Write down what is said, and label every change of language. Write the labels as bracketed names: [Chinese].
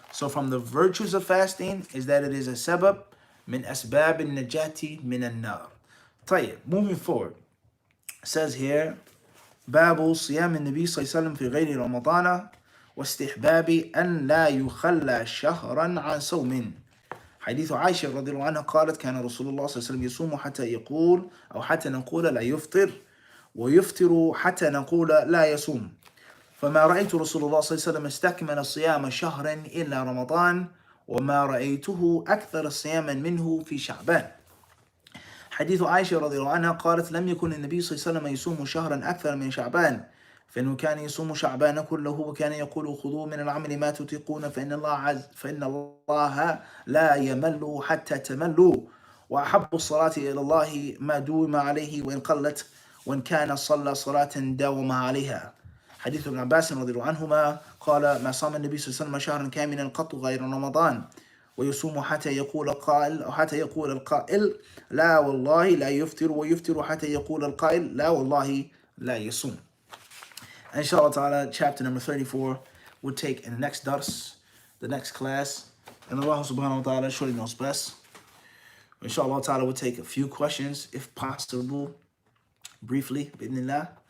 [English] So from the virtues of fasting is that it is a [Arabic] sabab min asbab al-najati min an-nar. طيب, [English] moving forward. It says here, [Arabic] Babu siyam al-Nabi sallallahu alayhi wa sallam fi ghayri Ramadana واستحباب أن لا يخلى شهرا عن صوم. حديث عائشة رضي الله عنها قالت كان رسول الله صلى الله عليه وسلم يصوم حتى يقول أو حتى نقول لا يفطر ويفطر حتى نقول لا يصوم. فما رأيت رسول الله صلى الله عليه وسلم استكمل صيام شهر إلا رمضان وما رأيته أكثر صياما منه في شعبان. حديث عائشة رضي الله عنها قالت لم يكن النبي صلى الله عليه وسلم يصوم شهرا أكثر من شعبان فإنه كان يصوم شعبان كله وكان يقول خذوا من العمل ما تطيقون فإن الله لا يمل حتى تملوا وأحب الصلاة إلى الله ما دوم عليه وإن قلت وإن كان صلى صلاة داوم عليها. حديث ابن عباس رضي الله عنهما قال ما صام النبي صلى الله عليه وسلم شهرا كاملا قط غير رمضان ويصوم حتى يقول القائل أو حتى يقول القائل لا والله لا يفطر ويفطر حتى يقول القائل لا والله لا يصوم. [English] Inshallah ta'ala, chapter number 34 we'll take in the next dars, the next class. And Allah subhanahu wa ta'ala surely knows best. Inshallah ta'ala, we'll take a few questions, if possible, briefly, bi'idhnillah.